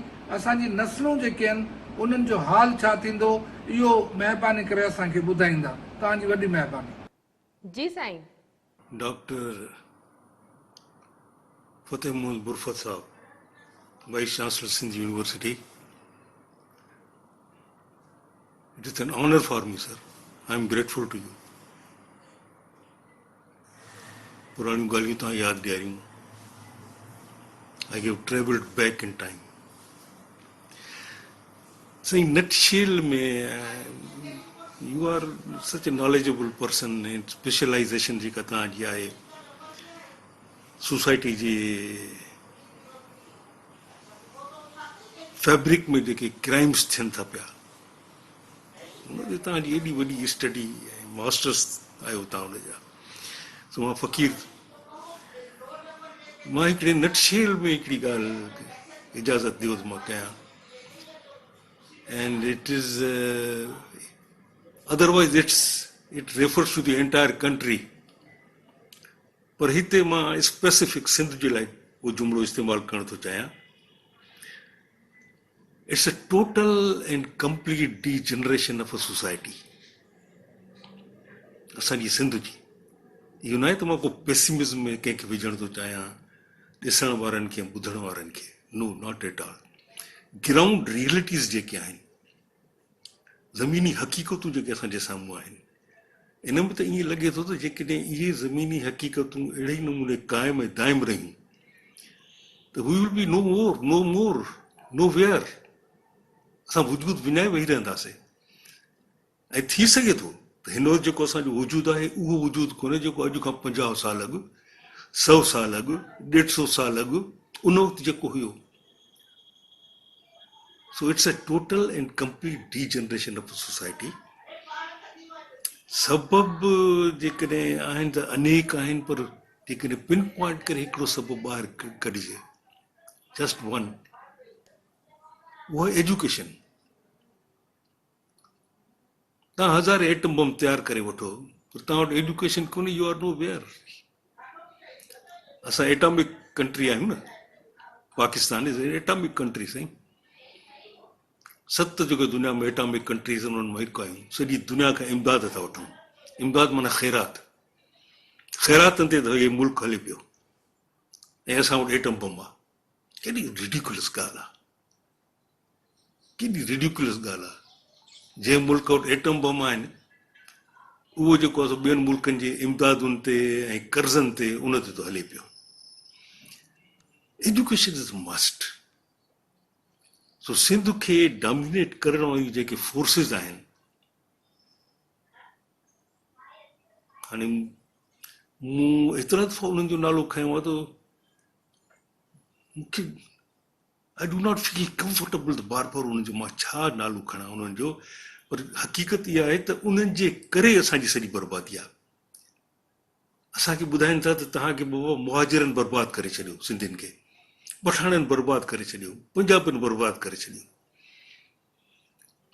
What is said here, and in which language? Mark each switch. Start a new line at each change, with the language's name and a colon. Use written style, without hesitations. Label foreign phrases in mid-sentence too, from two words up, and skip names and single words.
Sindhi: असांजी नस्लूं जेके आहिनि उन्हनि जो हाल छा थींदो? इहो महिरबानी करे असांखे ॿुधाईंदा। तव्हांजी वॾी महिरबानी। जी साईं। डॉक्टर फतेह मोहम्मद बुरफत साहब, वाइस चांसलर सिंध यूनिवर्सिटी।
English: It is an honor for me, sir. I am grateful to you.
Sindhi: पुरानी गालियों तव्हां यादि ॾियारियूं।
English: I have traveled back in time. So in nutshell
Sindhi: में
English: you are such a knowledgeable person in specialization
Sindhi: जेका तव्हांजी आहे सोसाइटी जे फैब्रिक में जेके क्राइम्स थियनि था पिया, उनते तव्हांजी एॾी वॾी स्टडी ऐं मास्टर्स आहियो तव्हां उनजा। सो मां फ़क़ीर, मां हिकिड़े नटशेल में हिकिड़ी ॻाल्हि इजाज़त ॾियो त मां कयां।
English: and it is otherwise it refers to the entire country,
Sindhi: पर हिते मां स्पेसिफिक सिंध जे लाइ उहो जुमिलो इस्तेमालु करणु थो चाहियां।
English: It's a total and complete degeneration of a society.
Sindhi: असांजी सिंध जी इहो न आहे त मां को पेसिमिज़म में कंहिंखे विझणु थो चाहियां, ॾिसण वारनि खे ॿुधण वारनि खे।
English: No, not at all. ground realities
Sindhi: जेके आहिनि, ज़मीनी हक़ीक़तूं जेके असांजे साम्हूं आहिनि, इन में त ईअं लॻे थो त जेकॾहिं इहे ज़मीनी हक़ीक़तूं अहिड़े ई नमूने क़ाइमु ऐं दाइमु रहियूं त
English: we will be no more nowhere.
Sindhi: असां वजूद विञाए वेही रहंदासीं। ऐं थी सघे थो त हिन वक़्तु जेको असांजो वजूदु आहे उहो वजूदु कोन्हे जेको अॼु खां 50 साल अॻु, 100 साल अॻु, 150 साल अॻु उन वक़्तु जेको हुयो।
English: So it's a total and complete degeneration of society.
Sindhi: सबबु जेकॾहिं आहिनि त अनेक आहिनि, पर जेकॾहिं
English: pin point
Sindhi: करे हिकिड़ो सबबु ॿाहिरि कढिजे,
English: just one,
Sindhi: उहो एजुकेशन। तव्हां 1000
English: atom bomb
Sindhi: तयारु करे वठो, पर तव्हां वटि एजुकेशन कोन्हे,
English: You are nowhere.
Sindhi: असां
English: atomic country
Sindhi: आहियूं न,
English: Pakistan is atomic country
Sindhi: साईं। 7 जेके दुनिया में
English: atomic countries
Sindhi: उन्हनि मां हिकु आहियूं। सॼी दुनिया खां इमदाद था वठूं। इमदाद माना ख़ैरात। ख़ैरातनि ते त इहे मुल्क हले पियो, ऐं असां वटि
English: atom bomb
Sindhi: आहे। केॾी रिडिकुलस ॻाल्हि आहे, केॾी रिडिकुलस ॻाल्हि आहे। जंहिं मुल्क वटि
English: atom bomb
Sindhi: आहिनि, उहो जेको आहे ॿियनि मुल्कनि जे इमदादुनि ते ऐं कर्ज़नि ते उन ते थो हले पियो।
English: Education is must.
Sindhi: सो सिंध खे डोमिनेट करण वारियूं जेके फोर्सिस आहिनि, हाणे मूं एतिरा दफ़ा उन्हनि जो नालो खयों आहे त मूंखे
English: I do not feel comfortable
Sindhi: त बार बार उन्हनि जो मां छा नालो खणा उन्हनि जो। पर हक़ीक़त इहा आहे त उन्हनि जे करे असांजी सॼी बर्बादी आहे। असांखे ॿुधाइनि था त तव्हांखे बाबा मुहाजिरनि बर्बादु करे छॾियो, सिंधियुनि खे पठाणनि बर्बादु करे छॾियो, पंजाबनि बर्बादु करे छॾियो।